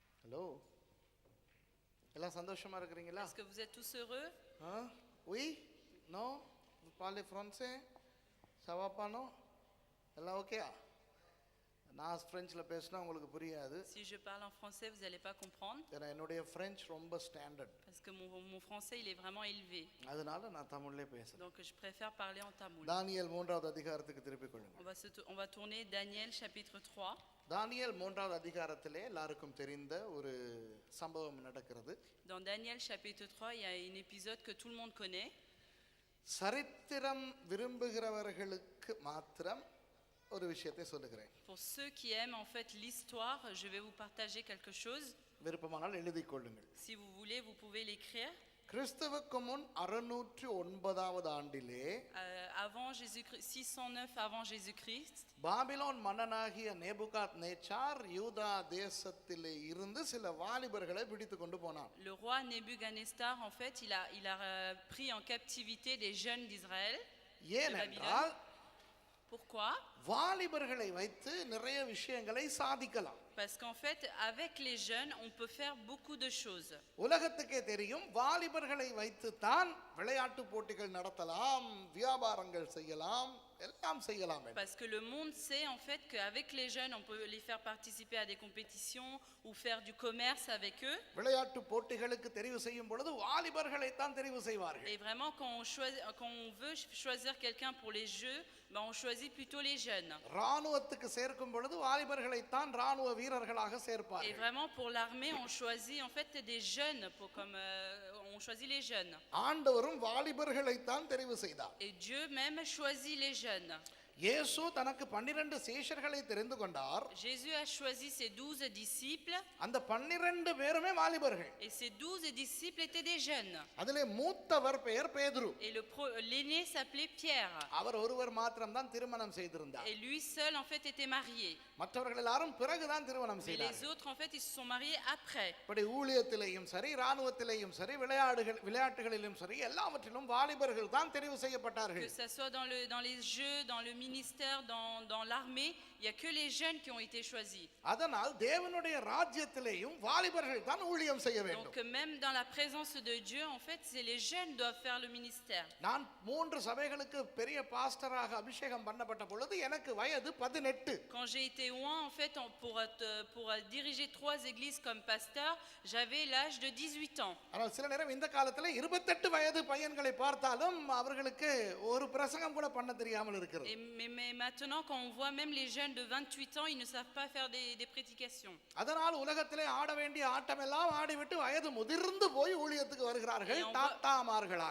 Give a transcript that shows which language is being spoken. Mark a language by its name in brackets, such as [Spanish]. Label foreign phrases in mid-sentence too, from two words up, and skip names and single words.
[Tamil] ஹலோ, எல்லாம் சந்தோஷமா இருக்கிறீங்களா? [French] Est-ce que vous êtes tous heureux? Oui, non, vous parlez français? Ça va pas, non? [Tamil] எல்லாம் ஓகேயா? நான் ஃப்ரெஞ்சில் பேசினா உங்களுக்கு புரியாது. [French] Si je parle en français, vous n'allez pas comprendre. [Tamil] ஏன்னா என்னுடைய ஃப்ரெஞ்ச் ரொம்ப ஸ்டாண்டர்ட். [French] Parce que mon français, il est vraiment élevé. [Tamil] அதனால நான் தமிழ்லே பேசுறேன். [French] Donc je préfère parler en tamoul. [Tamil] தானியேல் 3வது அதிகாரத்துக்கு திருப்பிக் கொள்ளுங்க. [French] On va tourner Daniel chapitre 3. [Tamil] தானியேல் 3வது அதிகாரத்திலே எல்லாருக்கும் தெரிந்த ஒரு சம்பவம் நடக்கிறது. [French] Dans Daniel chapitre 3, il y a un épisode que tout le monde connaît. [Tamil] சரித்திரம் விரும்புகிறவர்களுக்கு மாத்திரம் ஒரு விஷயத்தை சொல்லுகிறேன். [French] Pour ceux qui aiment en fait l'histoire, je vais vous partager quelque chose. [Tamil] விருப்பமானால் எழுதிக் கொள்ளுங்கள். [French] Si vous voulez, vous pouvez l'écrire. [Tamil] கிறிஸ்துவுக்கு முன் 609வது ஆண்டிலே [French] Avant Jésus-Christ, 609 avant Jésus-Christ, [Tamil] பாபிலோன் மன்னனாகிய நேபுகாத்நேச்சார் யூதா தேசத்திலே இருந்து சில வாலிபர்களை பிடித்து கொண்டு போனான். [French] le roi Nebuchadnezzar en fait, il a pris en captivité des jeunes d'Israël. [Tamil] ஏனென்றால் [French] Pourquoi? [Tamil] வாலிபர்களை வைத்து நிறைய விஷயங்களை சாதிக்கலாம். [French] Parce qu'en fait, avec les jeunes, on peut faire beaucoup de choses. [Tamil] உலகத்துக்கே தெரியும், வாலிபர்களை வைத்து தான் விளையாட்டு போட்டிகள் நடத்தலாம், வியாபாரங்கள் செய்யலாம், எல்லாம் செய்யலாம். [French] Parce que le monde sait en fait qu'avec les jeunes, on peut les faire participer à des compétitions ou faire du commerce avec eux. [Tamil] விளையாட்டு போட்டிகளுக்கு தெரிவு செய்யும் பொழுது வாலிபர்களை தான் தெரிவு செய்வார்கள். [French] Et vraiment, quand on veut choisir quelqu'un pour les jeux, ben on choisit plutôt les jeunes. [Tamil] ராணுவத்துக்கு சேர்க்கும் பொழுது வாலிபர்களை தான் ராணுவ வீரர்களாக [French] Et [Tamil] சேர்ப்பார்கள். [French] vraiment, pour l'armée, on choisit en fait des jeunes, on choisit les jeunes. [Tamil] ஆண்டவரும் வாலிபர்களை தான் தெரிவு செய்தார். [French] Et Dieu même choisit les jeunes. [Tamil] இயேசு தனக்கு 12 சீஷர்களை தெரிந்து கொண்டார். [French] Jésus a choisi ses 12 disciples. [Tamil] அந்த 12 பேருமே வாலிபர்கள். [French] Et ces 12 disciples étaient des jeunes. [Tamil] அதிலே மூத்தவர் பெயர் பேதுரு. [French] Et l'aîné s'appelait Pierre. [Tamil] அவர் ஒருவர் மாத்திரம் தான் திருமணம் செய்திருந்தார். [French] Et lui seul en fait était marié. [Tamil] மற்றவர்கள் எல்லாரும் பிறகுதான் திருமணம் [French] Mais [Tamil] செய்தார்கள். [French] les autres en fait ils se sont mariés après. [Tamil] இப்படி ஊழியத்திலேயும் சரி, ராணுவத்திலேயும் சரி, விளையாட்டுகளிலும் சரி, எல்லாவற்றிலும் வாலிபர்கள் தான் தெரிவு [French] Que [Tamil] செய்யப்பட்டார்கள். [French] ça soit dans les jeux, dans le ministère, dans l'armée, il y a que les jeunes qui ont été choisis. [Tamil] அதனால் தேவனுடைய ராஜ்யத்திலேயும் வாலிபர்கள் தான் ஊழியம் செய்ய வேண்டும். [French] Donc même dans la présence de Dieu en fait, c'est les jeunes doivent faire le ministère. [Tamil] நான் 3 சபைகளுக்கு பெரிய பாஸ்டராக அபிஷேகம் பண்ணப்பட்ட பொழுது எனக்கு வயது 18. [French] Quand j'ai été oint en fait pour diriger 3 églises comme pasteur, j'avais l'âge de 18 ans. [Tamil] ஆனால் சில நேரம் இந்த காலத்துல 28 வயது பையன்களை பார்த்தாலும் அவர்களுக்கு ஒரு பிரசங்கம் கூட பண்ண தெரியாமல் இருக்கிறது. [French] Mais maintenant quand on voit même les jeunes de 28 ans, ils ne savent pas faire des prédications. [Tamil] அதனால் உலகத்திலே ஆட வேண்டிய ஆட்டம் எல்லாம் ஆடிவிட்டு வயது முதிர்ந்து போய் ஊழியத்துக்கு வருகிறார்கள் தாத்தாமார்களாக.